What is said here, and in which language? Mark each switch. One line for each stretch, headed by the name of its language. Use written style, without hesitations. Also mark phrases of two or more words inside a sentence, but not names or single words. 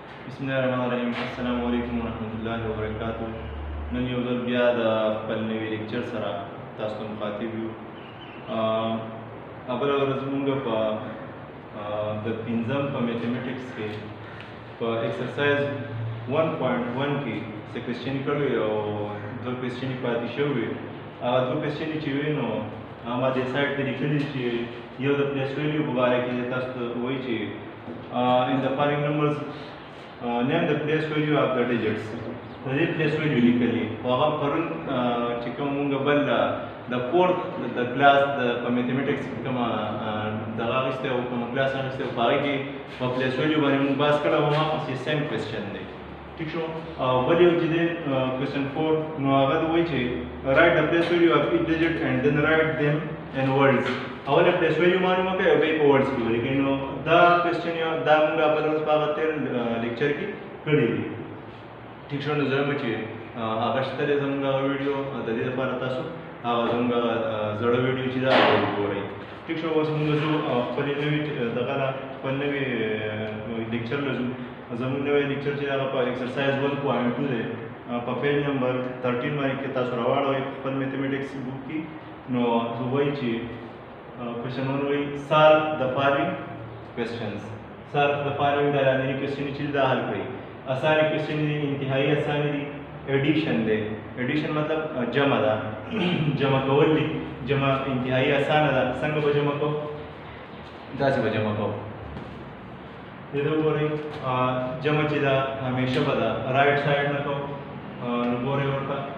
Arabic: بسم الله الرحمن الرحيم السلام عليكم ورحمة الله وبركاته
Pashto: नन یو ځل بیا د خپل نوي لیکچر سره تاسو ته مخاطب یو بله ورځ مونږ په د پنځم په میتھمیټکس کې په ایکسرسایز 1.1 کې څه کوېسچنې کړي او دوه کوېسچنې پاتې شوي هغه دوه کوېسچنې چې وي نو ما دې سایډ ته لیکلي چې یو د
English: place value
Pashto: په باره کې تاسو ته وایي چې
English: in the following numbers name the place value of the digits
Pashto: د دې
English: place value
Pashto: لیکلي هغه پرون چې کوم مونږ بل د فورث د کلاس د په میتھمیټکس کې کومه دغه اخیستی او کومه کلاس اخیستی او په هغې کې په
English: place value
Pashto: باندې مونږ بحث کړی او هماغسې
English: same question
Pashto: دی ټیک شو او بل یو چې دی کوېسچن 4 نو هغه وایي چې
English: write the place value of each digit and then write them in words
Pashto: اوله
English: place value
Pashto: معلومه کوي او بیا په ورډز کې ولیکئ نو دا کوېسچن دا مونږ بله ورځ په هغه تېر لیکچر کې کړي دي ټیک شو نو زه وایم چې هغه شته دی زموږ هغه ویډیو د دې لپاره تاسو هغه زموږ زړه ویډیو چې دا هغه وګورئ ټیک شو اوس مونږ ځو خپلې نوي دغه نه خپل نوي لیکچر له ځو زموږ نوی لیکچر چې هغه په ایکسرسایز 1.2 دی په
English: page number
Pashto: 13 باندې کې تاسو راواړوئ خپل
English: mathematics book
Pashto: کې نو زه وایي چې question 1 وایي
English: solve the following questions solve the following
Pashto: دا لاندې کوېسچنې چې دا حل کړئ اسانه کوېسچنې دي انتهایی اسانه دي ایډیشن دی ایډیشن مطلب جمع ده جمع کول دي جمع انتهایی اسانه ده څنګه به جمع کوو داسې به جمع کوو دې ته وګورئ جمع چې ده همیشه به ده
English: right side
Pashto: نه کوو نو ګورئ ورته